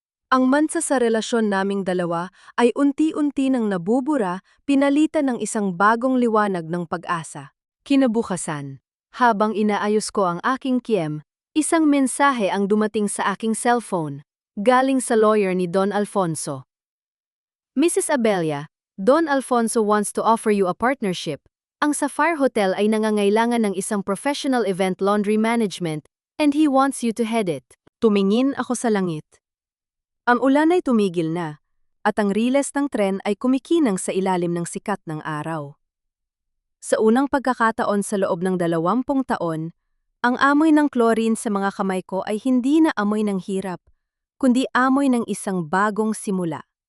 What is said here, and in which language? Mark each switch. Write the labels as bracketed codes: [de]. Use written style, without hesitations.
[tl] Ang mansa sa relasyon naming dalawa ay unti-unti nang nabubura, pinalitan ng isang bagong liwanag ng pag-asa. Kinabukasan, habang inaayos ko ang aking kiem, isang mensahe ang dumating sa aking cellphone, galing sa lawyer ni Don Alfonso. [en] Mrs. Abelia, Don Alfonso wants to offer you a partnership. [tl] Ang Sapphire Hotel ay nangangailangan ng isang [en] professional event laundry management and he wants you to head it. [tl] Tumingin ako sa langit. Ang ulan ay tumigil na, at ang riles ng tren ay kumikinang sa ilalim ng sikat ng araw. Sa unang pagkakataon sa loob ng 20 taon, ang amoy ng chlorine sa mga kamay ko ay hindi na amoy ng hirap, kundi amoy ng isang bagong simula.